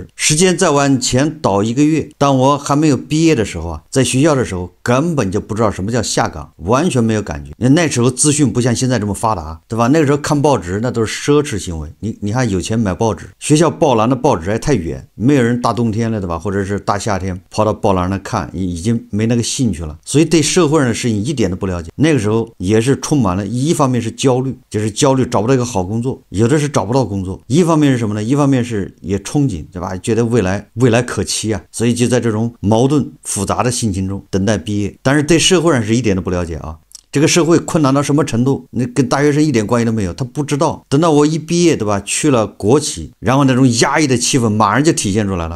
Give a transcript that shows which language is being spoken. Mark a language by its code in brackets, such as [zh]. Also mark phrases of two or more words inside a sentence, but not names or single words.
[zh] 時間再往前倒1個月，當我還沒有畢業的時候在學校的時候根本就不知道什麼叫下崗，完全沒有感覺。那時候資訊不像現在這麼發達，對吧？那個時候看報紙那都是奢侈行為，你還有錢買報紙，學校報欄的報紙還太遠，沒有人大冬天了，對吧？或者是大夏天跑到報欄那看，已經沒那個興趣了，所以對社會上的事情一點都不了解。那個時候也是充滿了，一方面是焦慮，就是焦慮找不到一個好工作，有的是找不到工作；一方面是什麼呢？一方面是也憧憬，對吧？覺得未來可期所以就在這種矛盾複雜的心情中等待畢業。但是對社會上是一點都不了解這個社會困難到什麼程度，那跟大學生一點關係都沒有，他不知道。等到我一畢業，對吧？去了國企，然後那種壓抑的氣氛馬上就體現出來了。